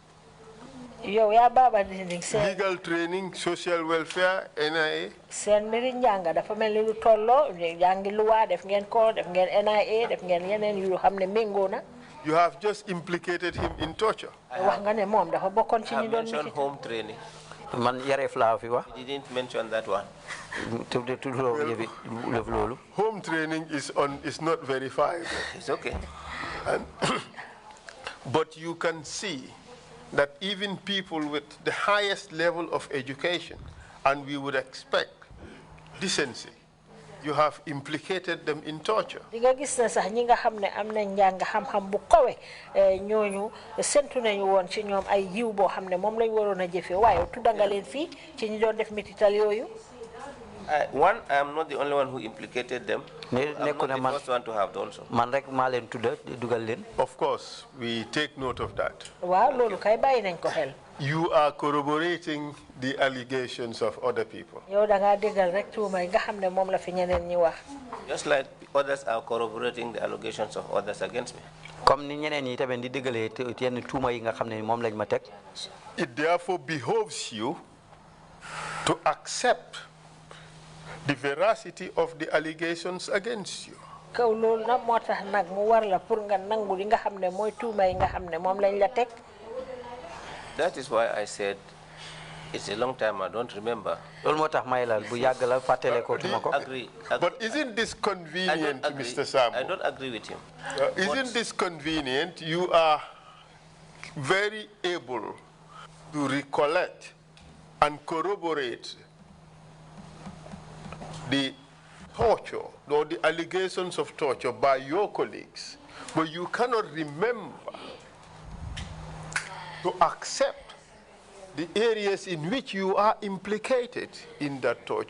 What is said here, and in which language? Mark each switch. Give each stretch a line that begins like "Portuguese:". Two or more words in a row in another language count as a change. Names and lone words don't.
English: Legal training, social welfare, NIA. You have just implicated him in torture. I have mentioned home training.
Wolof: Man yaref la fi wax.
English: You didn't mention that one. Home training is not verified. It's okay. But you can see that even people with the highest level of education, and we would expect decency, you have implicated them in torture.
Wolof: Diga gis na sax ñi nga xamne am na njàng xam-xam bu kawe ñooñu sentu nañu woon ci ñoom ay yiw boo xam ne moom lañ waroon a jëfe waaye tudda nga leen fii ci ñi doon def metital yooyu.
English: One, I am not the only one who implicated them. I'm not the first one to have done so.
Wolof: Man rek maa leen tudda dugal leen.
English: Of course, we take note of that.
Wolof: Waaw loolu kay bàyyi nañ ko xel.
English: You are corroborating the allegations of other people.
Wolof: Yow da nga déggal rek tuuma yi nga xam ne moom la fi ñeneen ñi wax.
English: Just like others are corroborating the allegations of others against me.
Wolof: Comme ni ñeneen ñi tamit di déggalee yenn tuuma yi nga xam ne moom lañ ma teg.
English: It therefore behoves you to accept the veracity of the allegations against you.
Wolof: Kaw loolu nag moo tax nag mu war la pour nga nangu li nga xam ne mooy tuuma yi nga xam ne moom lañ la teg.
English: That is why I said it's a long time, I don't remember.
Wolof: Loolu moo tax may la bu yàgg la fàttale ko tuma ko.
English: But isn't this convenient, Mr. Sambou? I don't agree with him. Isn't this convenient? You are very able to recollect and corroborate the torture or the allegations of torture by your colleagues, but you cannot remember to accept the areas in which you are implicated in that torture.